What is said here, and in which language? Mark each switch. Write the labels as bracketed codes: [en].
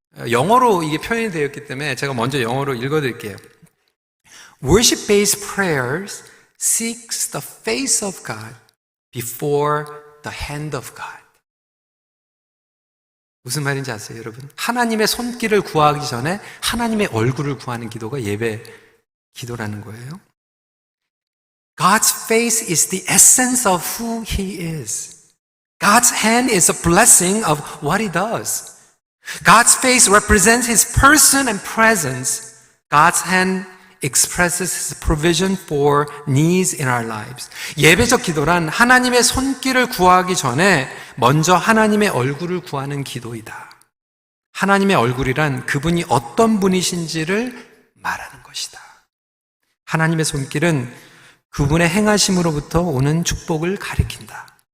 [ko] 영어로 이게 표현이 되어 있기 때문에 제가 먼저 영어로 읽어드릴게요. [en] Worship-based prayers seeks the face of God before the hand of God. [ko] 무슨 말인지 아세요, 여러분? 하나님의 손길을 구하기 전에 하나님의 얼굴을 구하는 기도가 예배 기도라는 거예요. [en] God's face is the essence of who He is. God's hand is a blessing of what He does. God's face represents His person and presence. God's hand expresses His provision for needs in our lives. [ko] 예배적 기도란 하나님의 손길을 구하기 전에 먼저 하나님의 얼굴을 구하는 기도이다. 하나님의 얼굴이란 그분이 어떤 분이신지를 말하는 것이다. 하나님의 손길은 그분의 행하심으로부터 오는 축복을 가리킨다.